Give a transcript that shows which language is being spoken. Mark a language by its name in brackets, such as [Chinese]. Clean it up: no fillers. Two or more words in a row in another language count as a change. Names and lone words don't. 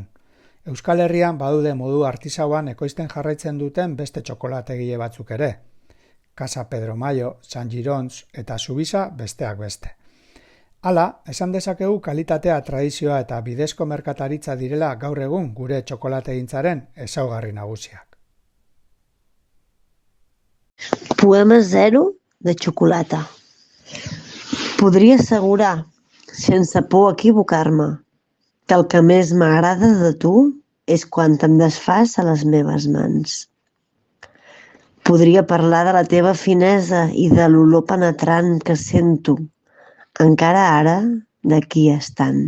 [Basque] Euskal Herrian badude modu artisauan ekoizten jarraitzen duten beste txokolategile batzuk ere. Casa Pedro Mayo, San Girons eta Zubisa besteak beste. Hala, esan dezakegu kalitatea, tradizioa eta bidezko merkataritza direla gaur egun gure txokolategintzaren ezaugarri nagusiak. [Catalan] Poema zero de xocolata. Podria assegurar, sense por a equivocar-me, que el que més m'agrada de tu és quan te'n desfàs a les meves mans. Podria parlar de la teva finesa i de l'olor penetrant que sento, encara ara, d'aquí estant.